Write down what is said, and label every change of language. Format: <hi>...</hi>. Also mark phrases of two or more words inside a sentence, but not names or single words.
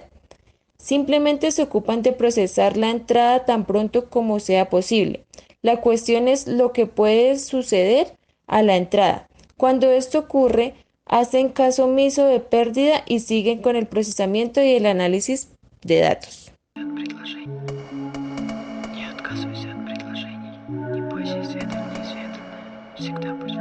<es>Simplemente se ocupan de procesar la entrada tan pronto como sea posible. La cuestión es lo que puede suceder a la entrada. Cuando esto ocurre, hacen caso omiso de pérdida y siguen con el procesamiento y el análisis de datos.</es> <ru>Не отказывайся от предложений. Не бойся исследовать неизведанное. Всегда</ru>